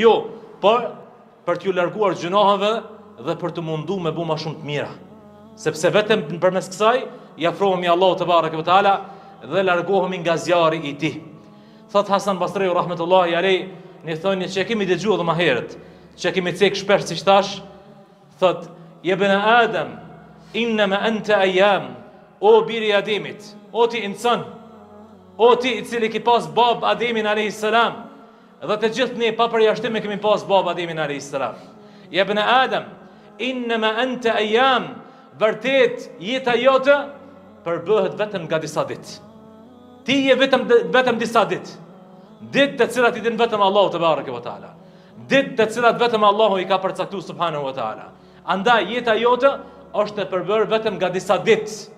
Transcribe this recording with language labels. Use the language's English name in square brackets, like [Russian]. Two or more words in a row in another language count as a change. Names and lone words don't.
[Albanian] Jo, por për t'ju larguar gjunohave dhe për të munduar me bëma shumë të mira. Sepse vetëm përmes kësaj i afrohemi Allahut [Arabic] تبارك وتعالى [Albanian] dhe largohemi nga zjarri i tij. Thot Hasan Basriu [Arabic] رحمة الله عليه, [Albanian] ne thonë që kemi dëgjuar edhe më herët, që kemi cek shpesh siç thash, thot [Arabic] يا ابن آدم إنما أنت أيام, [Albanian] o biri Ademit, o ti insan, o ti i cili ki pas bab Ademin [Arabic] عليه السلام, [Albanian] dhe të gjithë ne pa përjashtim kemi pas bab Ademin [Arabic] عليه السلام. يا ابن آدم إنما أنت أيام, [Albanian] vërtet jeta jote përbëhet vetëm nga disa ditë. Ti je vetëm disa ditë. Ditë të cilat i din vetëm Allahu [Arabic] تبارك وتعالى. [Albanian] Ditë të cilat vetëm Allahu i ka përcaktuar [Arabic] سبحانه وتعالى. [Albanian] Andaj jeta jote është e përbërë vetëm nga disa ditë.